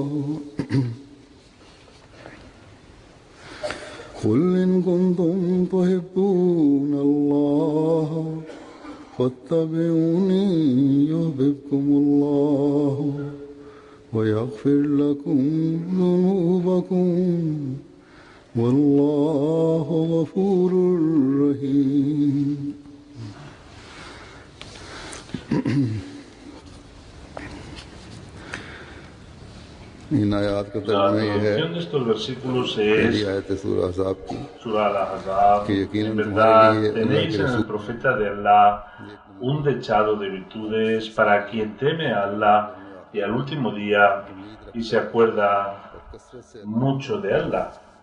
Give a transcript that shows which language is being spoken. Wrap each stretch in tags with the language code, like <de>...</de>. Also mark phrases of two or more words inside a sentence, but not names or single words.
<ar>قل إن كنتم تحبون الله فاتبعوني يحببكم الله ويغفر لكم ذنوبكم والله غفور رحيم.</ar> <es>La traducción de estos versículos es Surah Al-Ahzab. En verdad tenéis en el profeta de Allah un dechado de virtudes para quien teme a Allah y al último día y se acuerda mucho de Allah.</es>